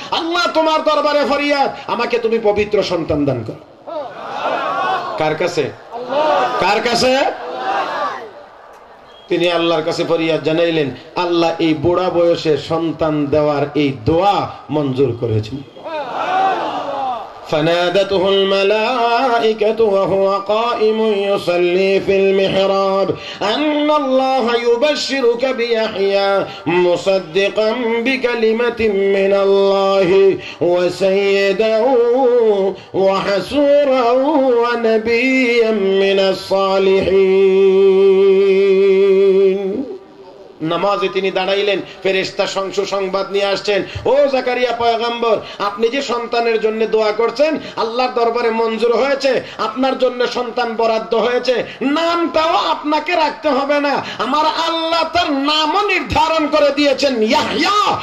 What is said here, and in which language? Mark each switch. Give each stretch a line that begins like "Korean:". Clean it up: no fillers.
Bangla: আল্লাহ তোমার দরবারে ফরিয়াদ, আমাকে তুমি পবিত্র সন্তান দান করো। কার কাছে? কার কাছে? তিনি আল্লাহর কাছে ফরিয়াদ জানাইলেন, আল্লাহ এই বুড়া বয়সে সন্তান দেওয়ার এই দোয়া মঞ্জুর করেছেন।
Arabic: فنادته الملائكة وهو قائم يصلي في المحراب أن الله يبشرك بيحيى مصدقا بكلمة من الله وسيدا وحسورا ونبيا من الصالحين।
Bangla: নামাজে তিনি দাঁড়াইলেন, ফেরেশতা সংবাদ নিয়ে আসছেন, ও জাকারিয়া পয়গম্বর, আপনি যে সন্তানের জন্য দোয়া করছেন আল্লাহর দরবারে মঞ্জুর হয়েছে, আপনার জন্য সন্তান বরাদ্দ হয়েছে, নামটাও আপনাকে রাখতে হবে না, আমার আল্লাহ তার নামও নির্ধারণ করে দিয়েছেন, ইয়াহইয়া।